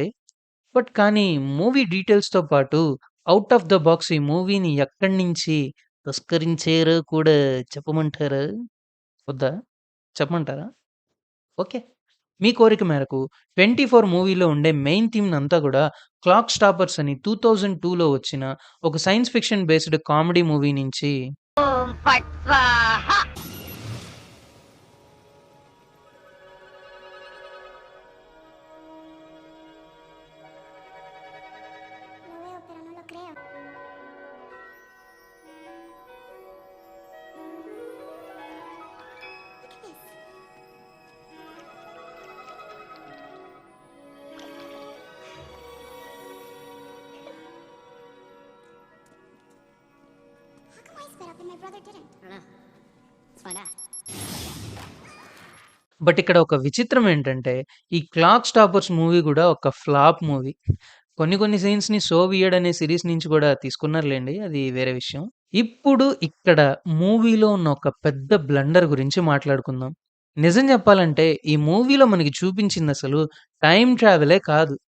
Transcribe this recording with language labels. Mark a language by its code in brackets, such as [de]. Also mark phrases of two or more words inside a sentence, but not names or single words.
[te] బట్ కానీ [en] movie detailsతో [te] పాటు [en] out of the box [te] ఈ మూవీని ఎక్కడి నుంచి తస్కరించారో కూడా చెప్పమంటారా? వద్దా? చెప్పమంటారా? ఓకే. మీ కోరిక మేరకు 24 మూవీలో ఉండే [en] main themeనంతా [te] గూడా 'క్లాక్ స్టాపర్స్' అని 2002లో వచ్చిన ఒక [en] science fiction based comedy movie [te] నుంచి [es] Lo veo, pero no lo creo. [en] Look at this. How come I sped up and my brother didn't? I don't know. Let's find out. [te] బట్ ఇక్కడ ఒక విచిత్రం ఏంటంటే, ఈ 'క్లాక్ స్టాపర్స్' మూవీ గూడా ఒక [en] flop movie. [te] కొన్ని కొన్ని సీన్స్‌ని 'సో వియర్డ్' అనే సీరీస్ నుంచి గూడా తీసుకున్నారులెండి. అది వేరే విషయం. ఇప్పుడు ఇక్కడ మూవీలో ఉన్న ఒక పెద్ద బ్లండర్ గురించి మాట్లాడుకుందాం. నిజం చెప్పాలంటే ఈ మూవీలో మనకి చూపించిందసలు [en] time travelే [te] కాదు.